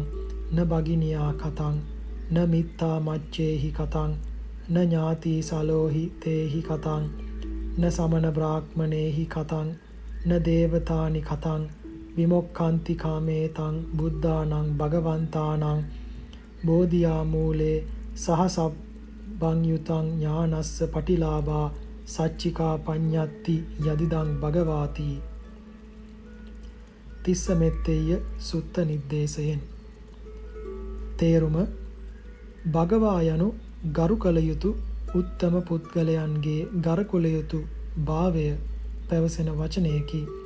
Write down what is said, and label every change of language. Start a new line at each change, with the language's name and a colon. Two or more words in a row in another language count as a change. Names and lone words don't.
Pali: න භගිනියා කතං න මිත්තා මච්චේහි කතං න ඥාති සලෝහි තේහි කතං න සමන බ්‍රාහ්මනේහි කතං න දේවතානි කතං විමුක්ඛන්ති කාමේතං බුද්ධානං භගවන්තානං බෝධියා මූලේ සහසබ්බං යුතං ඥානස්ස පටිලාභා සච්චිකා පඤ්ඤත්ති යදිදං භගවාති
Sinhala: තිස්ස මෙත්තේය සුත්ත නිද්දේශයෙන් තේරුම භගවා යනු ගරු කළ යුතු උත්තම පුද්ගලයන්ගේ ගරු කළ යුතු භාවය පැවසෙන වචනයකි.